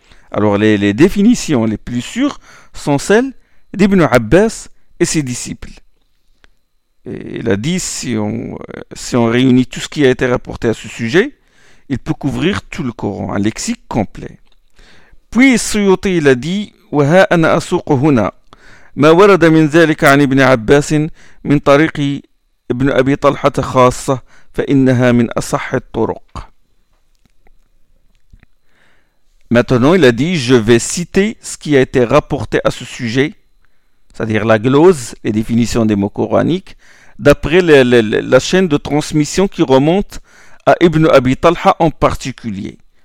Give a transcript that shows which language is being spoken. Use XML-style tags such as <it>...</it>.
<fr>Alors les définitions les plus sûres sont celles d'Ibn Abbas et ses disciples. Et il a dit, si on réunit tout ce qui a été rapporté à ce sujet, il peut couvrir tout le Coran, un lexique complet. Puis Suyuti, il a dit: «</fr> <ar>Wa ha ana asuq huna ما ورد من ذلك عن ابن عباس من طريق ابن أبي طلحة خاصة، فإنها من أصح الطرق.</ar> <fr>Maintenant, il a dit, je vais citer ce qui a été rapporté à ce sujet, c'est-à-dire la glose, les définitions des mots coraniques, d'après la chaîne de transmission qui remonte à Ibn Abi Talha en particulier.</fr>